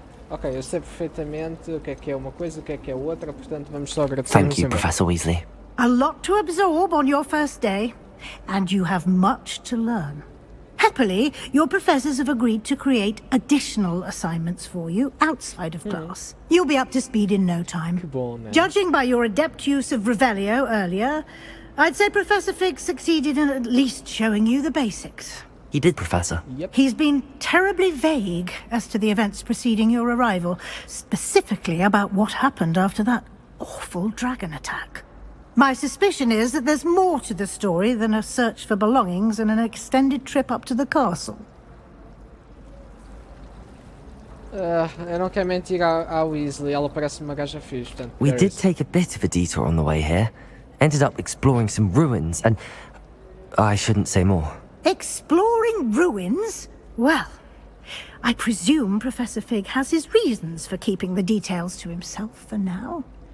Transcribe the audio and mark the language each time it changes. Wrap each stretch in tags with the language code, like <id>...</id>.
<pt>Ok, eu sei perfeitamente o que é uma coisa, o que é outra, portanto vamos só agradecer.</pt> <en>Thank you, Professor Weasley. A lot to absorb on your first day, and you have much to learn. Happily, your professors have agreed to create additional assignments for you outside of class. You'll be up to speed in no time. Judging by your adept use of Revelio earlier, I'd say Professor Fig succeeded in at least showing you the basics. He did, Professor. Yep. He's been terribly vague as to the events preceding your arrival, specifically about what happened after that awful dragon attack. My suspicion is that there's more to the story than a search for belongings and an extended trip up to the castle.</en> <pt>Eu não quero mentir à Weasley, ela parece uma gaja fixe, portanto.</pt> <en>We did take a bit of a detour on the way here. Ended up exploring some ruins and... I shouldn't say more. Exploring ruins? Well, I presume Professor Fig has his reasons for keeping the details to himself for now.</en>